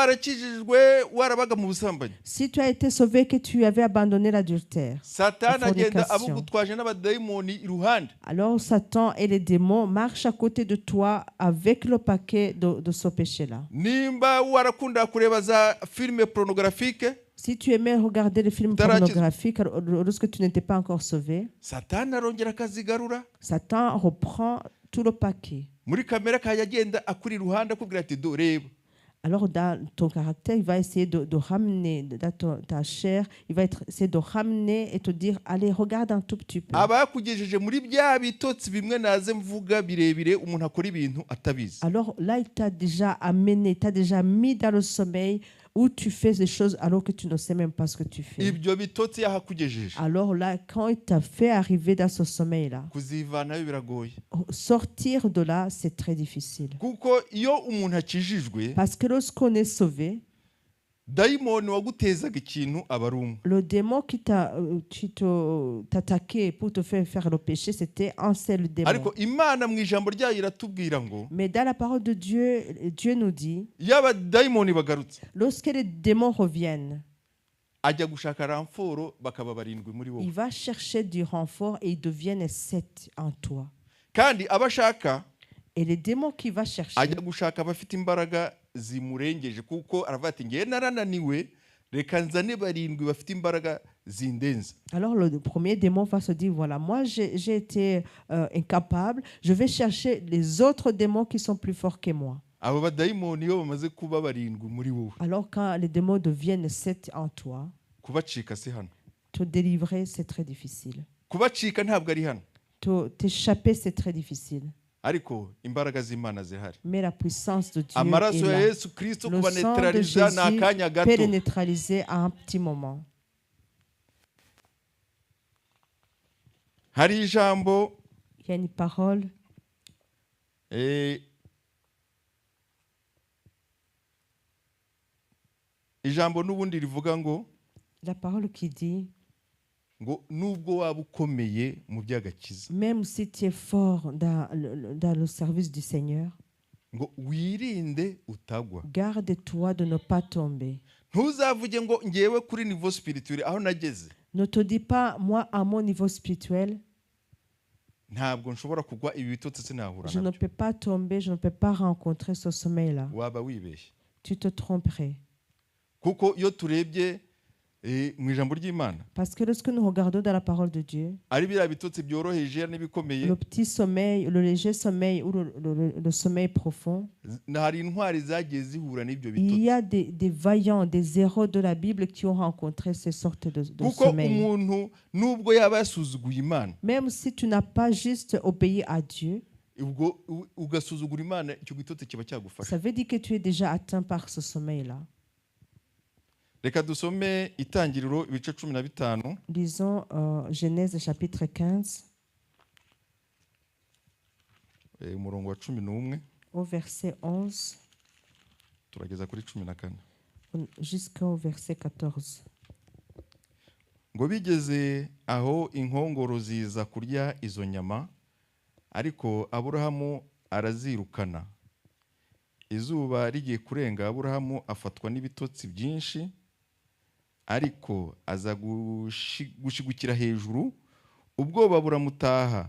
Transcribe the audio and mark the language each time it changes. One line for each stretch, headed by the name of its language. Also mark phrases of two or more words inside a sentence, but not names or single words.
French: Si tu as été sauvé, que tu avais abandonné l'adultère, la fornication, alors Satan et les démons marchent à côté de toi avec le paquet de ce péché-là. Si tu aimais regarder les films pornographiques lorsque tu n'étais pas encore sauvé,
Kinyarwanda: satani arongera akazigarura
French: Satan reprend tout le paquet.
Kinyarwanda: muri kamera kajya agenda akuri iruhande akubwira ati do reba.
French: Alors dans ton caractère, il va essayer de ramener dans ta chair, il va essayer de ramener et te dire allez regarde un tout petit peu.
Kinyarwanda: Abakugejeje muri bya bitotsi bimwe naze mvuga birebire umuntu akora ibintu atabizi.
French: Alors là il t'a déjà amené, t'a déjà mis dans le sommeil où tu fais des choses alors que tu ne sais même pas ce que tu fais.
Kinyarwanda: Ibyo bitotsi yahakugejeje.
French: Alors là, quand il t'a fait arriver dans ce sommeil-là,
Kinyarwanda: kuzivanayo biragoye.
French: Sortir de là, c'est très difficile.
Kinyarwanda: Kuko iyo umuntu akijijwe,
French: parce que lorsqu'on est sauvé,
Kinyarwanda: daimoni wagutezaga ikintu abarumwe.
French: Le démon qui t'attaquait pour te faire le péché, c'était un seul démon.
Kinyarwanda: Ariko Imana mu ijambo ryayo iratubwira ngo,
French: mais dans la parole de Dieu, Dieu nous dit,
Kinyarwanda: yaba daimoni bagarutse,
French: lorsque les démons reviennent,
Kinyarwanda: ajya gushaka renfort bakaba barindwi muri wowe.
French: Il va chercher du renfort et ils deviennent 7 en toi.
Kinyarwanda: Kandi abashaka,
French: et les démons qui va chercher,
Kinyarwanda: ajya gushaka abafite imbaraga zimurengeje kuko aravuga ati ngiye narananiwe reka nzane barindwi bafite imbaraga zindenza.
French: Alors le premier démon va se dire voilà, moi j'ai été incapable, je vais chercher les autres démons qui sont plus forts que moi.
Kinyarwanda: Abo badaimoni yo bamaze kuba barindwi muri wowe.
French: Alors quand les démons deviennent 7 en toi,
Kinyarwanda: kubacika si hano.
French: Te délivrer c'est très difficile.
Kinyarwanda: Kubacika ntabwo ari hano.
French: T'échapper c'est très difficile.
Kinyarwanda: Ariko imbaraga z'Imana zihari.
French: Mais la puissance de Dieu
Kinyarwanda: amaraso ya Yesu Kristo kuba neutraliser n'akanya gato.
French: Peut les neutraliser à un petit moment.
Kinyarwanda: Hari ijambo,
French: il y a une parole,
Kinyarwanda: ijambo n'ubundi rivuga ngo,
French: la parole qui dit
Kinyarwanda: ngo nubwo waba ukomeye mu by'agakiza,
French: même si tu es fort dans le service du Seigneur,
Kinyarwanda: ngo wirinde utagwa.
French: Garde-toi de ne pas tomber.
Kinyarwanda: Ntuzavuge ngo ngewe kuri
French: niveau spirituel
Kinyarwanda: aho nageze.
French: Ne te dis pas moi à mon niveau spirituel,
Kinyarwanda: ntabwo nshobora kugwa ibi bitotsi sinahura
French: je ne peux pas tomber, je ne peux pas rencontrer ce sommeil là.
Kinyarwanda: Waba wibeshye.
French: Tu te tromperais.
Kinyarwanda: Kuko iyo turebye mu ijambo ry'Imana,
French: parce que lorsque nous regardons dans la parole de Dieu,
Kinyarwanda: ari bira bitotsi byoroheje n'ibikomeye,
French: le petit sommeil, le léger sommeil ou le sommeil profond,
Kinyarwanda: hari intwari zagiye zihura n'ibyo bitotsi.
French: Il y a des vaillants, des héros de la Bible qui ont rencontré ces sortes de sommeil.
Kinyarwanda: Kuko umuntu nubwo yaba yasuzuguye Imana,
French: même si tu n'as pas juste obéi à Dieu,
Kinyarwanda: ubwo ugasuzugura Imana, icyo gitotsi kiba cyagufasha.
French: Ça veut dire que tu es déjà atteint par ce sommeil là.
Kinyarwanda: Reka dusome Itangiriro ibice 15.
French: Lisons Genèse chapitre 15.
Kinyarwanda: Umurongo wa 11.
French: Au verset 11.
Kinyarwanda: Turageza kuri 14.
French: Jusqu'au verset 14.
Kinyarwanda: Ngo bigeze aho inkongoro ziza kurya izo nyama, ariko Aburahamu arazirukana. Izuba rigiye kurenga, Aburahamu afatwa n'ibitotsi byinshi, ariko aza gushigukira hejuru, ubwoba buramutaha.